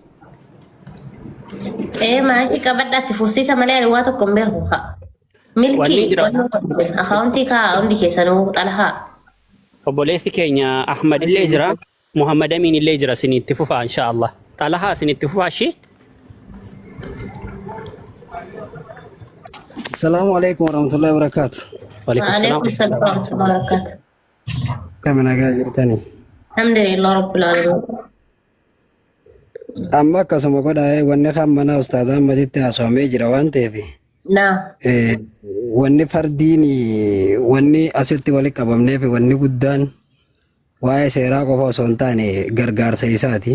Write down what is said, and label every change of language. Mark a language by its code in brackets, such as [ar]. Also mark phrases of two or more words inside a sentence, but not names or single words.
[om] Maatii qabadhaatti fursiisa malee ani waa tokko hin beeku haa. Milkii akkaawuntii kaa hundi keessanuu xalahaa. Obboleessi keenya Ahmad illee jira, Muhammad Amin illee jira isinitti fufaa [ar] إن شاء الله. [om] Xalahaa isinitti fufaa ishee. [ar] السلام عليكم ورحمة الله وبركاته. وعليكم السلام ورحمة الله وبركاته. [om] Kami nagaa jirtani? [ar] الحمد لله رب العالمين. [om] Amma akkasuma godhaa wanni kan mana ustaadhaa Ahmaditti haasawamee jira waan ta'eef. Naa. Wanni fardiin wanni asitti walitti qabamneef wanni guddaan waa'ee seeraa qofa osoo hin taane gargaarsa isaati.